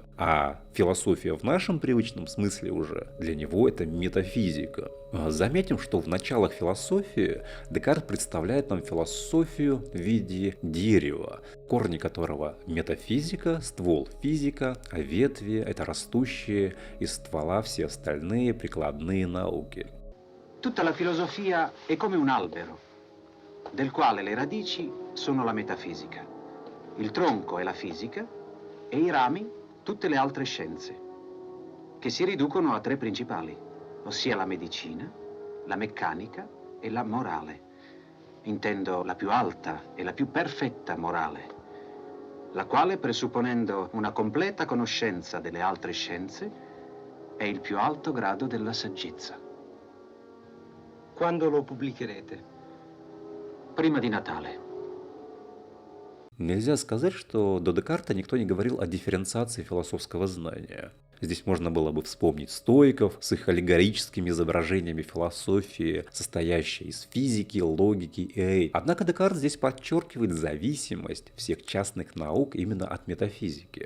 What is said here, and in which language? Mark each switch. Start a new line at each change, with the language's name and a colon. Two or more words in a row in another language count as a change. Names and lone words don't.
Russian: А философия в нашем привычном смысле уже для него – это метафизика. Заметим, что в началах философии Декарт представляет нам философию в виде дерева, корни которого – метафизика, ствол – физика, а ветви – это растущие из ствола все остальные прикладные науки.
Italian: Tutta la filosofia è come un albero, del quale le radici sono la metafisica, il tronco è la fisica e i rami tutte le altre scienze, che si riducono a tre principali, ossia la medicina, la meccanica e la morale. Intendo la più alta e la più perfetta morale, la quale, presupponendo una completa conoscenza delle altre scienze, è il più alto grado della saggezza. Quando lo pubblicherete? Prima di Natale.
Russian: Нельзя сказать, что до Декарта никто не говорил о дифференциации философского знания. Здесь можно было бы вспомнить стоиков с их аллегорическими изображениями философии, состоящей из физики, логики и этики. Однако Декарт здесь подчеркивает зависимость всех частных наук именно от метафизики.